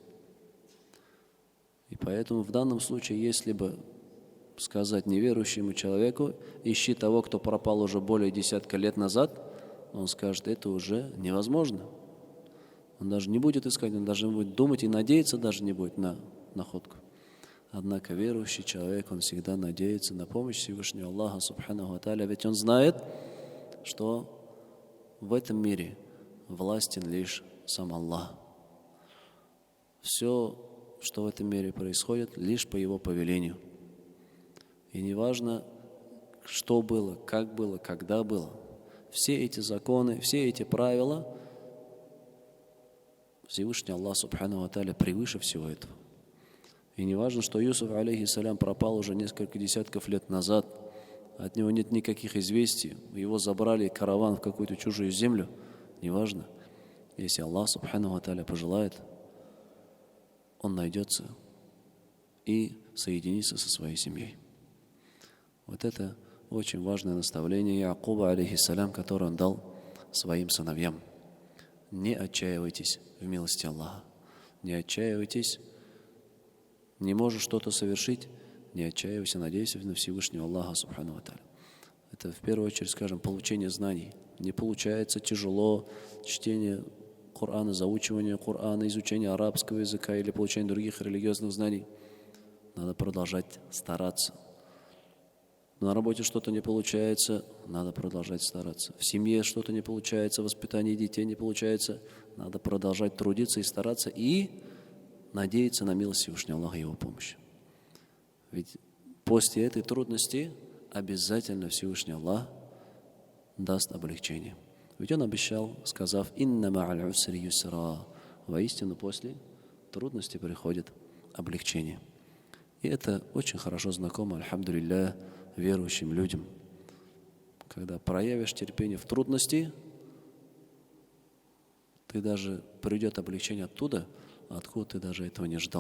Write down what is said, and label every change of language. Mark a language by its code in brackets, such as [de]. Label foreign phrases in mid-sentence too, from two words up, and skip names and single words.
[ru] И поэтому в данном случае, если бы сказать неверующему человеку: ищи того, кто пропал уже более 10 лет назад, он скажет: это уже невозможно. Он даже не будет искать, он даже будет думать и надеяться даже не будет на находку. Однако верующий человек, он всегда надеется на помощь Всевышнего Аллаха [ar] سبحانه وتعالى, [ru] ведь он знает, что в этом мире властен лишь сам Аллах. Все, что в этом мире происходит, лишь по Его повелению. И неважно, что было, когда было. Все эти законы, все эти правила Всевышний Аллах [ar] سبحانه وتعالى [ru] превыше всего этого. И не важно, что Юсуф, алейхиссалям, пропал уже несколько десятков лет назад, от него нет никаких известий, его забрали караван в какую-то чужую землю, не важно. Если Аллах [ar] سبحانه وتعالى [ru] пожелает, он найдется и соединится со своей семьей. Вот это очень важное наставление Якуба, алейхиссалям, которое он дал своим сыновьям. Не отчаивайтесь в милости Аллаха. Не отчаивайтесь. Не можешь что-то совершить, не отчаивайся, надейся на Всевышнего Аллаха [ar] سبحانه وتعالى. [ru] Это в первую очередь, скажем, получение знаний. Не получается, тяжело чтение Корана, заучивание Корана, изучение арабского языка или получение других религиозных знаний. Надо продолжать стараться. На работе что-то не получается, надо продолжать стараться. В семье что-то не получается, воспитание детей не получается, надо продолжать трудиться и стараться, и надеяться на милость Всевышнего Аллаха и Его помощь. Ведь после этой трудности обязательно Всевышний Аллах даст облегчение. Ведь Он обещал, сказав: [ar] «إن مع العسر يسرا». [ru] Воистину, после трудности приходит облегчение. И это очень хорошо знакомо, альхамдулилля, верующим людям. Когда проявишь терпение в трудности, ты даже придет облегчение оттуда, откуда ты даже этого не ждал.